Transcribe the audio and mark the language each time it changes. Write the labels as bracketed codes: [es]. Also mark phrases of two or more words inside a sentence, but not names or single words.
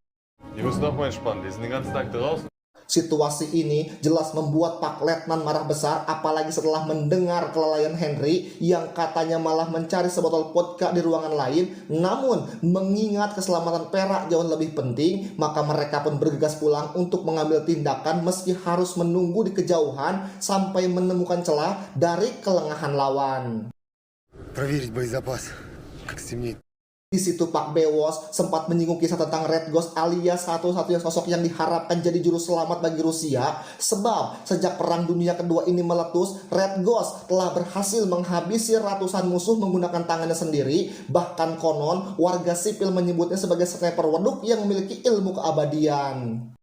[id] Situasi ini jelas membuat Pak Letnan marah besar, apalagi setelah mendengar kelalaian Henry yang katanya malah mencari sebotol vodka di ruangan lain. Namun mengingat keselamatan Pera jauh lebih penting, maka mereka pun bergegas pulang untuk mengambil tindakan meski harus menunggu di kejauhan sampai menemukan celah dari kelengahan lawan. [ru] Проверить боезапас, как стемнеет. [id] Di situ Pak Bewos sempat menyinggung kisah tentang Red Ghost alias satu-satunya sosok yang diharapkan jadi juru selamat bagi Rusia. Sebab sejak Perang Dunia Kedua ini meletus, Red Ghost telah berhasil menghabisi ratusan musuh menggunakan tangannya sendiri. Bahkan konon warga sipil menyebutnya sebagai sniper waduk yang memiliki ilmu keabadian.